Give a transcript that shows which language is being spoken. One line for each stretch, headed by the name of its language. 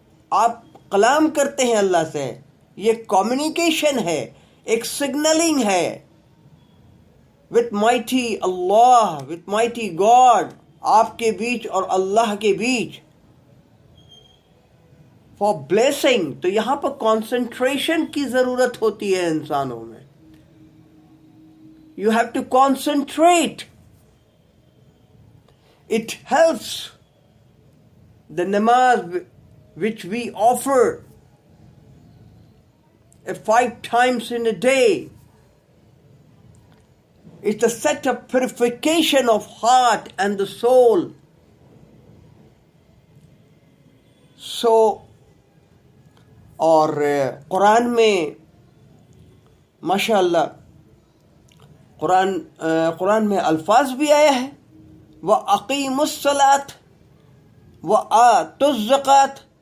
Urdu: آپ کلام کرتے ہیں اللہ سے، یہ کمیونیکیشن ہے، ایک سگنلنگ ہے
English: with mighty Allah, with mighty God،
Urdu: آپ کے بیچ اور اللہ کے بیچ.
English: for blessing.
Urdu: تو یہاں پر کانسنٹریشن کی ضرورت ہوتی ہے انسانوں میں.
English: You have to concentrate. It helps. The namaz which we offer 5 times in a day, it's a set of purification of heart and the soul.
Urdu: So, اور قرآن میں ماشاءاللہ قرآن میں الفاظ بھی آیا ہے
Arabic: وَأَقِيمُوا الصَّلَاةَ وَآتُوا الزَّكَاةَ.